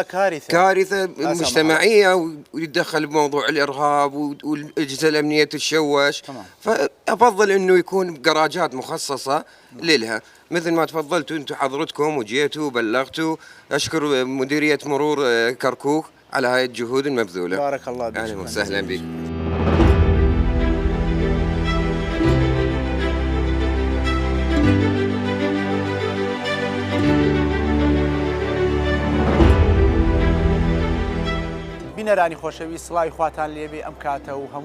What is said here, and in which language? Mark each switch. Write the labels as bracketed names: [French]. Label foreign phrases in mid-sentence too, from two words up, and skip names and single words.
[Arabic] كارثه مجتمعيه ويتدخل بموضوع الارهاب والاجهزه الامنيه تتشوش. فافضل انه يكون جراجات مخصصه لها مثل ما تفضلتوا انتم حضرتكم وجيتوا وبلغتوا. اشكر مديريه مرور كركوك على هاي الجهود المبذوله. بارك الله بك. اهلا وسهلا بك. [Central Kurdish] بینەرانی خۆشەویست سڵاوی خواتان لێبێ ئەم کاتە و هەموو